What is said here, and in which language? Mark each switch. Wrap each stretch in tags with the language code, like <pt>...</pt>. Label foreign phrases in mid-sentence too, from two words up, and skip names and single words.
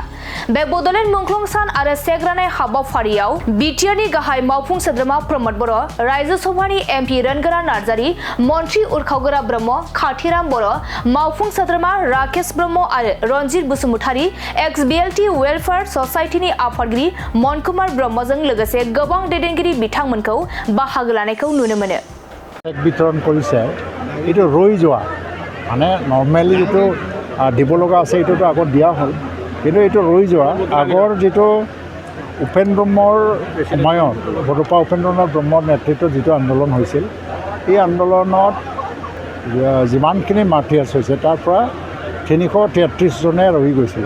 <brx>बे बड'लेण्ड मुंख्लं सान आरो चेक राननाय हाबाफारियाव BTR नि गाहाय मावफुं सोद्रोमा प्रमद बर', रायजो सभानि MP रोनगोरा नार्जारि, मन्त्रि उरखावगोरा ब्रह्म, खाथिराम बर', मावफुं सोद्रोमा राकेश ब्रह्म आरो रनजित बसुमतारी, एक्स BLT वेलफेयार ससाइटिनि आफादगिरि मनकुमार ब्रह्मजों लोगोसे गोबां दैदेनगिरि बिथांमोनखौ बाहागो लानायखौ नुनो मोनो।</brx> <as>वितरण কৰিছে এইটো ৰৈ যোৱা মানে নৰ্মেলি যেটো দিব লগা আছে এইটোতো আগত দিয়া হ'ল, কিন্তু এইটো ৰৈ যোৱা আগৰ যেটো উপেন ব্ৰহ্মৰ সময়ত বড়োপা উপেন্দ্ৰনাথ ব্ৰহ্মৰ নেতৃত্বত যেটো আন্দোলন হৈছিল, এই আন্দোলনত যিমানখিনি মাৰ্টিয়াৰ্ছ হৈছে তাৰ পৰা 333 জনে ৰৈ গৈছিলে।</as>